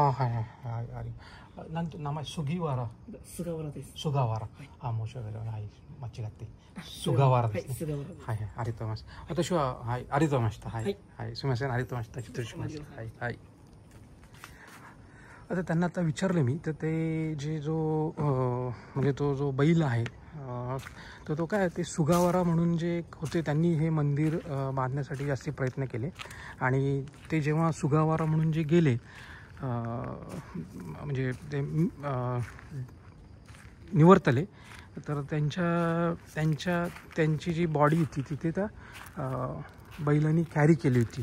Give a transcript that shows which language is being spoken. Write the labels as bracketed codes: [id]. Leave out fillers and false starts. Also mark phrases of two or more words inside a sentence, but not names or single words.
[ja] なんて名前、菅原。菅原です。菅原。申し訳ない。間違って。菅原ですね。菅原です。はい、ありがとうございます。私は、はい、ありがとうございました。はい。すみません、ありがとうございました。失礼しました。はい。 [mr] आता त्यांना आता विचारलं मी, तर ते जे जो म्हणजे तो जो बैल आहे तर तो काय ते सुगावारा म्हणून जे होते, त्यांनी हे मंदिर बांधण्यासाठी जास्ती प्रयत्न केले. आणि ते जेव्हा सुगावारा म्हणून जे गेले म्हणजे ते निवर्तले, तर त्यांची जी बॉडी होती तिथे त्या बैलांनी कॅरी केली होती.